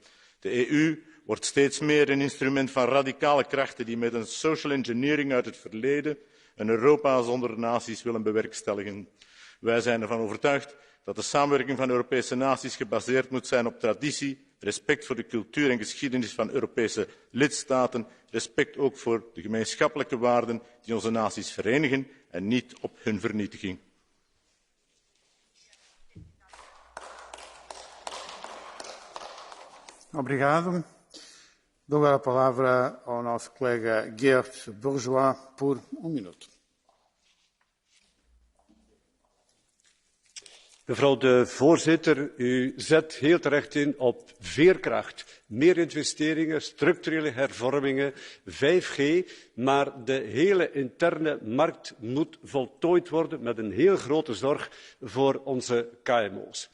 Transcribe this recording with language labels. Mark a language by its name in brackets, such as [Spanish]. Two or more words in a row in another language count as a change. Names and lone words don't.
[Dutch] De EU wordt steeds meer een instrument van radicale krachten die met een [English] social engineering [Dutch] uit het verleden een Europa zonder naties willen bewerkstelligen. Wij zijn ervan overtuigd dat de samenwerking van Europese naties gebaseerd moet zijn op traditie, respect voor de cultuur en geschiedenis van Europese lidstaten, respect ook voor de gemeenschappelijke waarden die onze naties verenigen en niet op hun vernietiging. [Portuguese] Obrigado. Dou a palavra ao nosso colega Geert Bourgeois por minuto. [Dutch] Mevrouw de voorzitter, u zet heel terecht in op veerkracht, meer investeringen, structurele hervormingen, 5G, maar de hele interne markt moet voltooid worden met een heel grote zorg voor onze KMO's.